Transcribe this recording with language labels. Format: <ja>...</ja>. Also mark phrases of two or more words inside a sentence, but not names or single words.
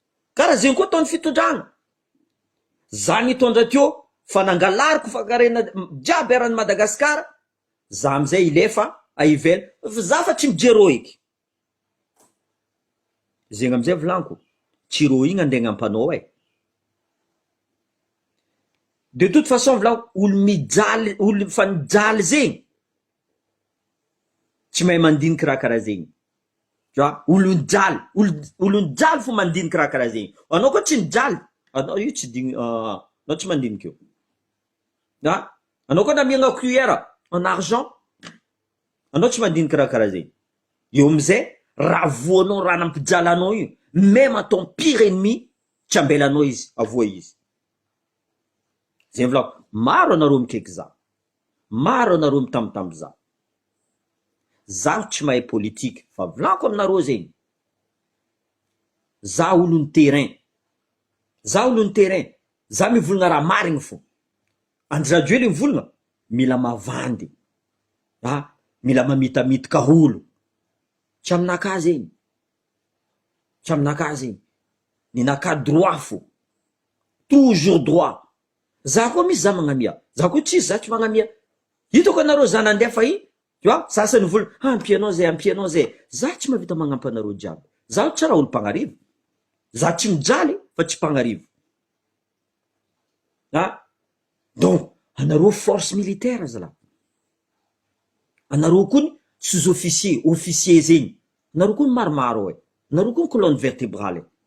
<mg>Za nitondra teo fanangalariko fakarena jiaby eran'ny Madagasikara, za amizay ilefa aivela za fa tsy mijero eky. Zegny amizay volaniko, tsiro igny andegna ampanao</mg> <fr>de toute façon</fr> <mg>volaniko, olo mijaly, olo fa mijaly zegny tsy mahay mandiniky raha karaha zegny.</mg> <fr>Tu vois,</fr> <mg>olo mijaly fo mandiniky raha karaha zegny. Anao koa tsy mijaly, anao io tsy digny, anao tsy mandiniky io. Anao koa na miagna</mg> <fr>cuillère en argent,</fr> <mg>anao tsy mandiniky raha karaha zegny. Eo amizay raha voanao raha nampijaly anao io,</mg> <fr>même ton pire ennemi</fr> <mg>tsy ambelanao izy, avoa izy. Zegny volako, maro anareo mikaiky za, maro anareo mitambitamby za. Zaho tsy mahay politique, fa volako aminareo zegny, za olon'ny terrain, za olon'ny terrain, za mivolagna raha marigny fo. Andry radio le mivolagna, mila mavandy, mila mamitamita olo. Tsy aminakahy zegny, tsy aminakahy zegny, ninakahy droit fo,</mg> <fr>toujours droit.</fr> <mg>Za koa misy za magnamia, za koa tsisy za tsy magnamia. Hitako anareo za nandefa iny,</mg> <fr>tu vois,</fr> <mg>sasany volagna ampianao zay, za tsy mavita magnampy anareo jiaby. Za tsy raha olo mpagnarivo, za tsy mijaly fa tsy mpagnarivo. Donc anareo</mg> <fr>force militaire</fr> <mg>zala, anareo koa</mg> <fr>sous-officier, officier</fr> <mg>zegny, anareo koa maromaro anareo koa</mg> <fr>colonne vertébrale.</fr>